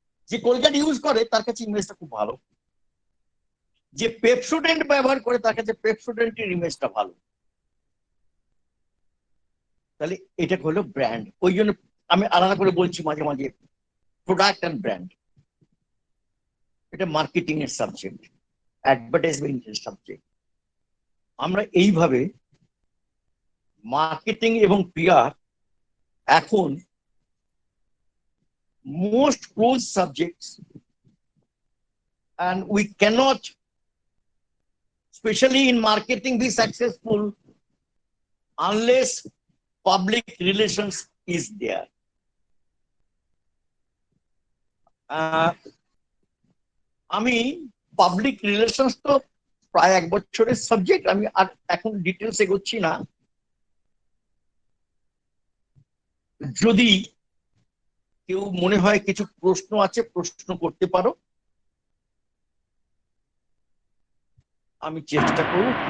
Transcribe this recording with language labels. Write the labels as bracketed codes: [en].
[bn] যে Colgate use করে তার কাছে ইমেজটা খুব ভালো, যে পেপসোডেন্ট ব্যবহার করে তার কাছে পেপসোডেন্টের ইমেজটা ভালো। তাহলে এটা হলো ব্র্যান্ড। ওই জন্য আমি আলাদা করে বলছি মাঝে মাঝে প্রোডাক্ট অ্যান্ড ব্র্যান্ড, এটা মার্কেটিং এর সাবজেক্ট, অ্যাডভার্টাইজমেন্ট এর সাবজেক্ট। আমরা এইভাবে মার্কেটিং এবং পিআর এখন [en] most close subjects, and we cannot, especially in marketing, be successful unless public relations is there. [bn] আহ, আমি পাবলিক রিলেশনস তো প্রায় 1 বছরের সাবজেক্ট, আমি আর এখন ডিটেলস এগোচ্ছি না। যদি কেউ মনে হয় কিছু প্রশ্ন আছে, প্রশ্ন করতে পারো, আমি চেষ্টা করব।